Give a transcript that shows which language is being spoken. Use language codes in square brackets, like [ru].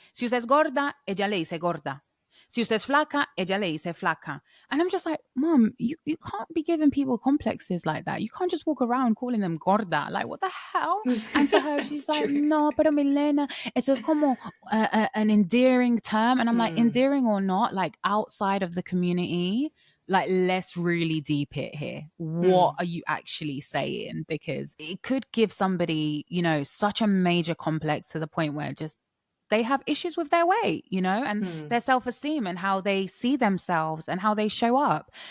[es] Si usted es gorda, ella le dice gorda. Si usted es flaca, ella le dice flaca. [en] And I'm just like, Mom, you can't be giving people complexes like that. You can't just walk around calling them gorda. Like, what the hell? And for her, That's she's like, true. [es] no, pero Milena, eso es como [en] an endearing term. And I'm like, endearing or not, like outside of the community, like let's really deep it here. What are you actually saying? Because it could give somebody, such a major complex to the point where just they have issues with their weight, and their self-esteem and how they see themselves and how they show up.